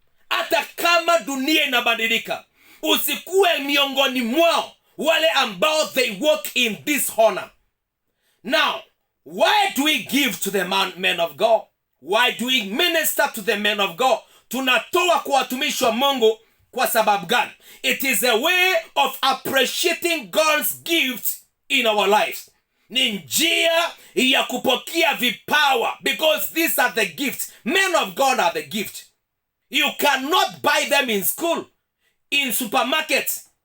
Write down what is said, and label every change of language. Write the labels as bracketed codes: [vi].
[sw] Hata kama dunia inabadilika, usikuwe miongoni mwao wale ambao [en] they walk in dishonor. Now, why do we give to the men of God? Why do we minister to the men of God? [sw] Tunatoa kwa watumishi wa Mungu kwa sababu gani? [en] It is a way of appreciating God's gift in our lives. [sw] Ni njia ya kupokea vipawa, [en] because these are the gifts. Men of God are the gift. You cannot buy them in school, in supermarkets.